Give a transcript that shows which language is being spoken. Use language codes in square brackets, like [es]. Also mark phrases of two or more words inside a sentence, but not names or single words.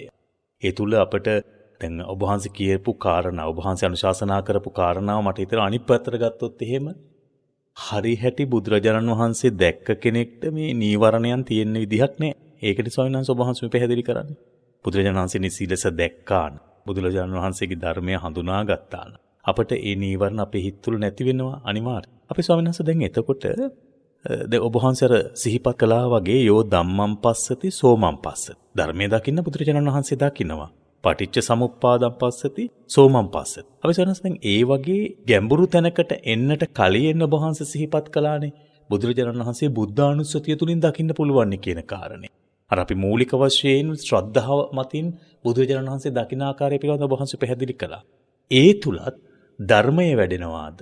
[si] ඒ තුල අපට දැන් ඔබ වහන්සේ කියපු කාරණා, ඔබ වහන්සේ අනුශාසනා කරපු කාරණාව මට හිතෙනවා අනිත් පැත්තට ගත්තොත් එහෙම හරි හැටි බුදුරජාණන් වහන්සේ දැක්ක කෙනෙක්ට මේ නීවරණයන් තියෙන විදිහක් නෑ. ඒකට ස්වාමීන් වහන්සේ ඔබ වහන්සේ පැහැදිලි කරන්නේ. බුදුරජාණන් වහන්සේ නිසීලස දැක්කාන, බුදුරජාණන් වහන්සේගේ ධර්මය හඳුනාගත්තාන අපට ඒ නීවරණ අපේ හිත තුළ නැති වෙනවා අනිවාර්යයෙන්. අපේ ස්වාමීන් වහන්සේ දැන් එතකොට දැන් ඔබ වහන්සේ සිහිපත් කළා වගේ [pi] යෝ ධම්මං පස්සති සෝමං පස්සති. [si] ධර්මයේ දකින්න බුදුරජාණන් වහන්සේ දකින්නවා. [pi] පටිච්ච සමුප්පාදං පස්සති සෝමං පස්සති. [si] අපි සනස් දැන් ඒ වගේ ගැඹුරු තැනකට එන්නට කලින් ඔබ වහන්සේ සිහිපත් කළානේ බුදුරජාණන් වහන්සේ බුද්ධානුස්සතිය තුලින් දකින්න පුළුවන් කියන කාරණේ. අර අපි මූලික වශයෙන් ශ්‍රද්ධාව මතින් බුදුරජාණන් වහන්සේ දකින්න ආකාරය පිළිබඳව ඔබ වහන්සේ පැහැදිලි කළා. ඒ තුලත් ධර්මයේ වැඩෙනවාද?